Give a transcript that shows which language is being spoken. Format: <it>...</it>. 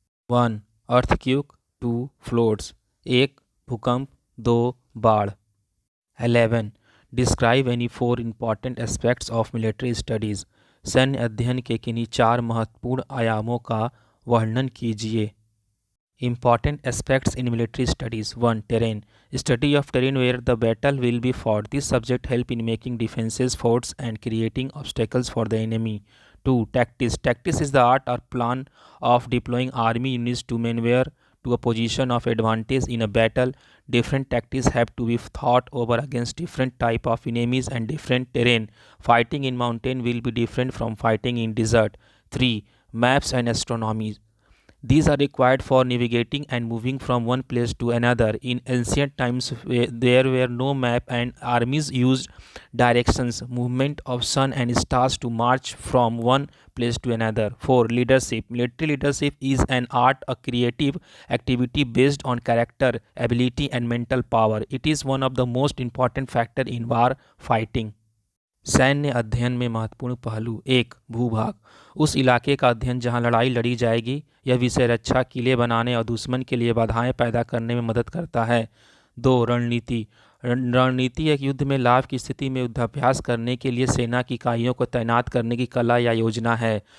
<hi>1.</hi> <en>Earthquake. 2. Floods.</en> <hi>1. भूकंप. 2. बाढ़. 11.</hi> <en>Describe any 4 important aspects of military studies.</en> <hi>सैन्य अध्ययन के किन्हीं 4 महत्वपूर्ण आयामों का वर्णन कीजिए.</hi> <en>Important aspects in military studies. 1. Terrain. Study of terrain where the battle will be fought. This subject help in making defenses, forts and creating obstacles for the enemy. 2. Tactics. Tactics is the art or plan of deploying army units to maneuver to a position of advantage in a battle. Different tactics have to be thought over against different type of enemies and different terrain. Fighting in mountain will be different from fighting in desert. 3. Maps and astronomy. These are required for navigating and moving from one place to another. In ancient times, there were no map and armies used directions, movement of sun and stars to march from one place to another. 4. Leadership. Military leadership is an art, a creative activity based on character, ability and mental power. It is one of the most important factor in war fighting.</en> <hi>सैन्य अध्ययन में महत्वपूर्ण पहलू। 1. भूभाग। उस इलाके का अध्ययन जहां लड़ाई लड़ी जाएगी। यह विषय रक्षा, किले बनाने और दुश्मन के लिए बाधाएं पैदा करने में मदद करता है। 2. रणनीति। रणनीति एक युद्ध में लाभ की स्थिति में युद्धाभ्यास करने के लिए सेना की इकाइयों को तैनात करने की कला या योजना है।</hi>